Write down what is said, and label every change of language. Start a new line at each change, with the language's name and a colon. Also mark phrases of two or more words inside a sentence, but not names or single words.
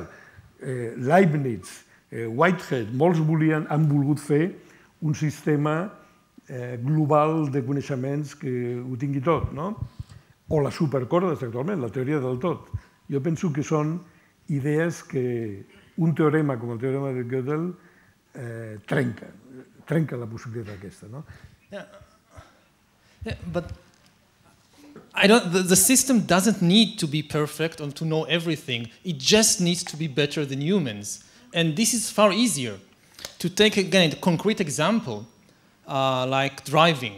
Catalan: Leibniz, Whitehead, molts han volgut fer un sistema global de coneixements que ho tingui tot, no? O les supercordes actualment, la teoria del tot. Jo penso que són idees que un teorema com el teorema de Gödel trenca la possibilitat aquesta, no?
English: Yeah, but the system doesn't need to be perfect or to know everything. It just needs to be better than humans. And this is far easier. To take, again, a concrete example, like driving.